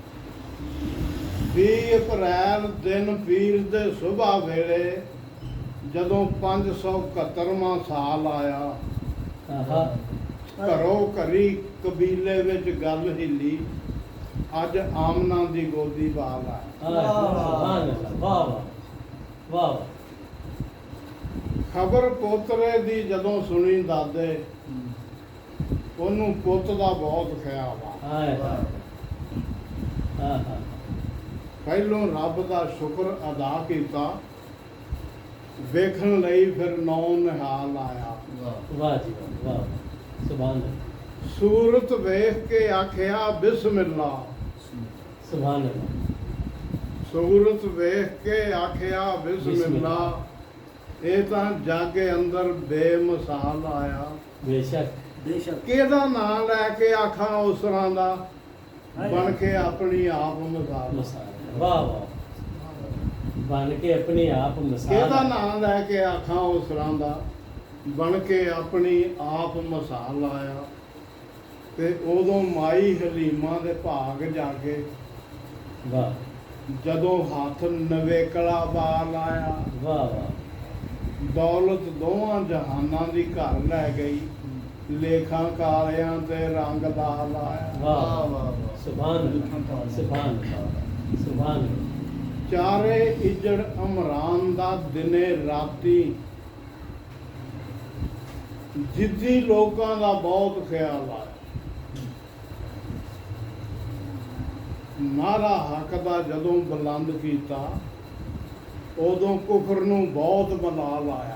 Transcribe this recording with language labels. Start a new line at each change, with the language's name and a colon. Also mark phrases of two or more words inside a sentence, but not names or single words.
Punjabi: 20 ਅਪ੍ਰੈਲ ਦਿਨ ਪੀਰ ਦੇ ਸੁਬਾਹ ਵੇਲੇ ਜਦੋਂ 571ਵਾਂ ਸਾਲ ਆਇਆ, हाँ ਘਰੋਂ ਘਰੀ ਕਬੀਲੇ ਵਿੱਚ ਗੱਲ ਹਿੱਲੀ। ਅੱਜ ਆਮਨਾ ਦੀ ਗੋਦੀ ਵਾਲ ਆ।
Arabic: سبحان الله वाह वाह वाह वाह
Punjabi: ਖਬਰ ਪੋਤਰੇ ਦੀ ਜਦੋਂ ਸੁਣੀ ਦਾਦੇ, ਉਹਨੂੰ ਪੁੱਤ ਦਾ ਬਹੁਤ ਖਿਆਲ ਆ। हाय हाय हाँ हाँ ਪਹਿਲੋਂ ਰੱਬ ਦਾ ਸ਼ੁਕਰ ਅਦਾ ਕੀਤਾ, ਵੇਖਣ ਲਈ ਫਿਰ ਨੌ ਨਿਹਾਲ ਆਇਆ। वाह जी वाह वाह
Arabic: سبحان الله
Punjabi: ਸੂਰਤ ਵੇਖ ਕੇ ਆਖਿਆ ਬਿਸਮਿਲ੍ਲਾ।
Arabic: سبحان الله
Punjabi: ਸੂਰਤ ਵੇਖ ਕੇ ਆਖਿਆ ਬਿਸਮਿਲ੍ਲਾ। ਇਹ ਤਾਂ ਜਾਗੇ ਅੰਦਰ ਬੇਮਿਸਾਲ ਆਇਆ। बेशक ਕਿਹਦਾ ਨਾਂ ਲੈ ਕੇ ਆਖਾਂ ਉਸਰਾਂ ਦਾ, ਬਣ ਕੇ ਆਪਣੀ ਆਪ ਮਿਸਾਲ। ਮਿਸਾਲ ਵਾਹ ਵਾਹ ਬਣ ਕੇ ਆਪਣੇ ਆਪ ਮਿਸਾਲ ਕਿਹਦਾ ਨਾਂ ਲੈ ਕੇ ਆਖਾਂ ਉਸਰਾਂ ਦਾ, ਬਣ ਕੇ ਆਪਣੀ ਆਪ ਮਿਸਾਲ ਆਇਆ। ਤੇ ਉਦੋਂ ਮਾਈ ਹਲੀਮਾ ਦੇ ਭਾਗ ਜਾਗੇ, वाह ਜਦੋਂ ਹੱਥ ਨਵੇਕਲਾ ਬਾਲ ਆਇਆ। वाह वाह ਦੌਲਤ ਦੋਵਾਂ ਜਹਾਨਾਂ ਦੀ ਘਰ ਲੈ ਗਈ, ਲੇਖਾਂ ਕਾਲਿਆਂ ਤੇ ਰੰਗ ਲਾਲ ਆਇਆ। वाह वाह
Arabic: سبحان الله سبحان الله سبحان الله
Punjabi: ਚਾਰੇ ਇੱਜੜ ਅਮਰਾਨ ਦਾ ਦਿਨੇ ਰਾਤੀ, ਜਿੱਦੀ ਲੋਕਾਂ ਦਾ ਬਹੁਤ ਖਿਆਲ ਆਇਆ। ਨਾਰਾ ਹੱਕ ਦਾ ਜਦੋਂ ਬੁਲੰਦ ਕੀਤਾ, ਉਦੋਂ ਕੁਫਰ ਨੂੰ ਬਹੁਤ ਮਲਾਲ ਆਇਆ।